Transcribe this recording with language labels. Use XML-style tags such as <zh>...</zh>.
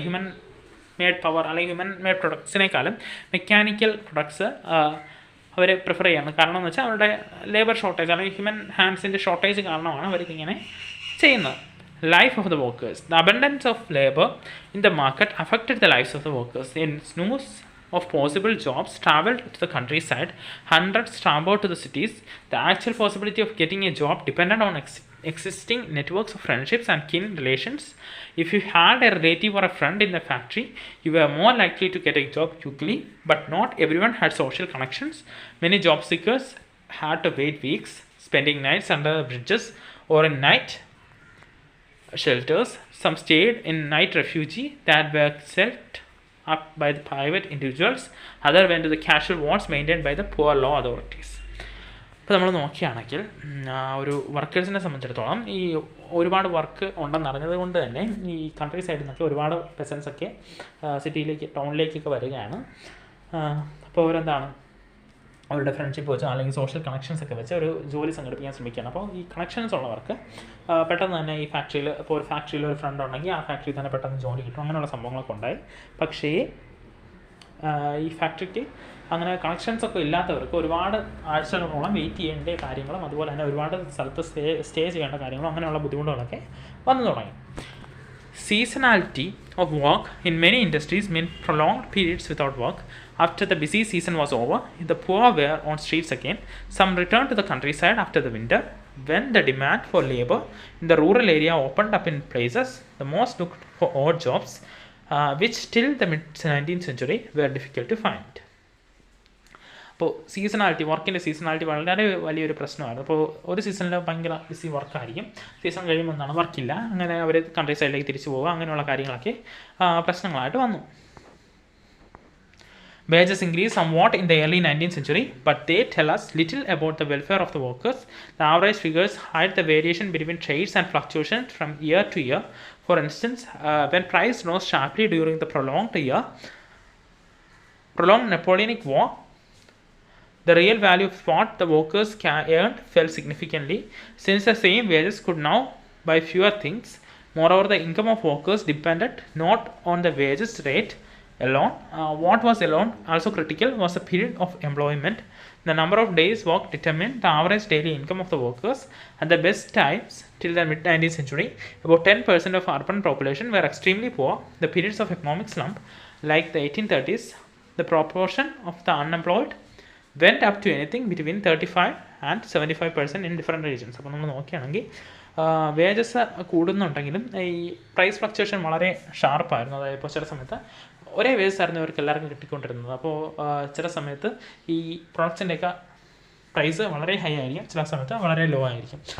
<ml>Human made power അല്ലെങ്കിൽ human made പ്രൊഡക്ട്സിനേക്കാളും mechanical products അവർ prefer ചെയ്യാണ്. കാരണം എന്ന് വെച്ചാൽ അവരുടെ ലേബർ ഷോർട്ടേജ് അല്ലെങ്കിൽ ഹ്യൂമൻ ഹാൻഡ്സിൻ്റെ ഷോർട്ടേജ് കാരണമാണ് അവർക്കിങ്ങനെ ചെയ്യുന്നത്.</ml> <en>Life of the workers. The abundance of labor in the market affected the lives of the workers. In snooze of possible jobs traveled to the countryside, hundreds traveled to the cities. The actual possibility of getting a job depended on existing networks of friendships and kin relations. If you had a relative or a friend in the factory, you were more likely to get a job quickly, but not everyone had social connections. Many job seekers had to wait weeks, spending nights under bridges or in night shelters. Some stayed in night refuge that were set up by the private individuals. Others went to the casual wards maintained by the poor law authorities.</en> <ml>ഇപ്പോൾ നമ്മൾ നോക്കുകയാണെങ്കിൽ ഒരു വർക്കേഴ്സിനെ സംബന്ധിച്ചിടത്തോളം ഈ ഒരുപാട് work ഉണ്ടെന്ന് അറിഞ്ഞത് കൊണ്ട് തന്നെ ഈ കൺട്രി സൈഡിൽ നിന്നൊക്കെ ഒരുപാട് പെസൻസൊക്കെ ടൗണിലേക്കൊക്കെ വരികയാണ്. അപ്പോൾ അവരെന്താണ് അവരുടെ ഫ്രണ്ട്ഷിപ്പ് വെച്ചോ അല്ലെങ്കിൽ സോഷ്യൽ കണക്ഷൻസ് ഒക്കെ വെച്ച് ഒരു ജോലി സംഘടിപ്പിക്കാൻ ശ്രമിക്കുകയാണ്. അപ്പോൾ ഈ കണക്ഷൻസ് ഉള്ളവർക്ക് പെട്ടെന്ന് തന്നെ ഈ ഫാക്ടറിയിൽ ഇപ്പോൾ ഒരു ഫാക്ടറിയിൽ ഒരു ഫ്രണ്ട് ഉണ്ടെങ്കിൽ ആ ഫാക്ടറിയിൽ തന്നെ പെട്ടെന്ന് ജോലി കിട്ടും. അങ്ങനെയുള്ള സംഭവങ്ങളൊക്കെ ഉണ്ടായി. പക്ഷേ ഈ ഫാക്ടറിക്ക് അങ്ങനെ കണക്ഷൻസൊക്കെ ഇല്ലാത്തവർക്ക് ഒരുപാട് ആഴ്ചകളോളം വെയിറ്റ് ചെയ്യേണ്ട കാര്യങ്ങളും അതുപോലെ തന്നെ ഒരുപാട് സ്ഥലത്ത് സ്റ്റേ ചെയ്യേണ്ട കാര്യങ്ങളും അങ്ങനെയുള്ള ബുദ്ധിമുട്ടുകളൊക്കെ വന്നു തുടങ്ങി.</ml> <en>Seasonality of work in many industries meant prolonged periods without work. After the busy season was over, the poor were on streets again. Some returned to the countryside after the winter. When the demand for labor in the rural area opened up in places, the most looked for odd jobs, which till the mid-19th century were difficult to find.</en> <ml>അപ്പോൾ വർക്കിൻ്റെ seasonality വളരെ വലിയൊരു പ്രശ്നമായിരുന്നു. അപ്പോൾ ഒരു സീസണിൽ ഭയങ്കര BC വർക്കായിരിക്കും, season കഴിയുമ്പോൾ എന്താണ് വർക്കില്ല, അങ്ങനെ അവർ കൺട്രി സൈഡിലേക്ക് തിരിച്ചു പോവുക, അങ്ങനെയുള്ള കാര്യങ്ങളൊക്കെ പ്രശ്നങ്ങളായിട്ട് വന്നു.</ml> <en>Wages increased somewhat in the early 19th century, but they tell us little about the welfare of the workers. The average figures hide the variation between trades and fluctuations from year to year. For instance, when price rose sharply during the prolonged Napoleonic War, the real value of what the workers earned fell significantly, since the same wages could now buy fewer things. Moreover, the income of workers depended not on the wages rate alone. What was alone also critical was the period of employment. The number of days worked determined the average daily income of the workers. At the best times, till the mid-19th century, about 10% of urban population were extremely poor. The periods of economic slump, like the 1830s, the proportion of the unemployed went up to anything between 35 and 75% in different regions.</en> <ml>അപ്പോൾ നമ്മൾ നോക്കുകയാണെങ്കിൽ wages കൂടുന്നുണ്ടെങ്കിലും ഈ price fluctuation വളരെ ഷാർപ്പായിരുന്നു. അതായത് ഇപ്പോൾ ചില സമയത്ത് ഒരേ വേജസ് ആയിരുന്നു ഇവർക്ക് എല്ലാവർക്കും കിട്ടിക്കൊണ്ടിരുന്നത്. അപ്പോൾ ചില സമയത്ത് ഈ പ്രൊഡക്ട്സിൻ്റെയൊക്കെ പ്രൈസ് വളരെ ഹൈ ആയിരിക്കും, ചില സമയത്ത് വളരെ ലോ ആയിരിക്കും.</ml>